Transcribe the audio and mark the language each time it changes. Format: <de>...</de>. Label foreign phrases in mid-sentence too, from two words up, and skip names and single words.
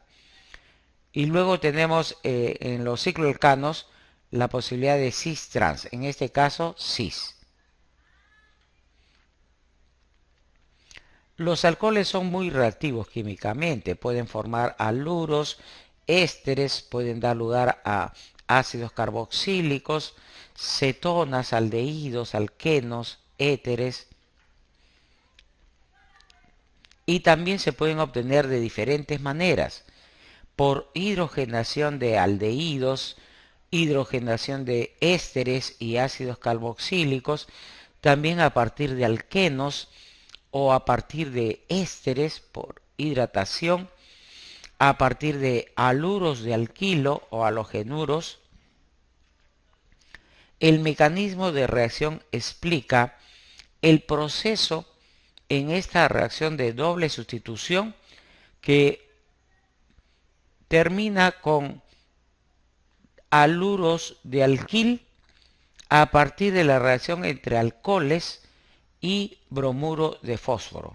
<es>Y luego tenemos en los cicloalcanos la posibilidad de cis-trans, en este caso cis. Los alcoholes son muy reactivos químicamente, pueden formar aluros, ésteres, pueden dar lugar a ácidos carboxílicos, cetonas, aldehídos, alquenos, éteres, y también se pueden obtener de diferentes maneras: por hidrogenación de aldehídos, hidrogenación de ésteres y ácidos carboxílicos, también a partir de alquenos o a partir de ésteres por hidratación, a partir de aluros de alquilo o halogenuros. El mecanismo de reacción explica el proceso en esta reacción de doble sustitución que termina con aluros de alquil a partir de la reacción entre alcoholes y bromuro de fósforo.</es>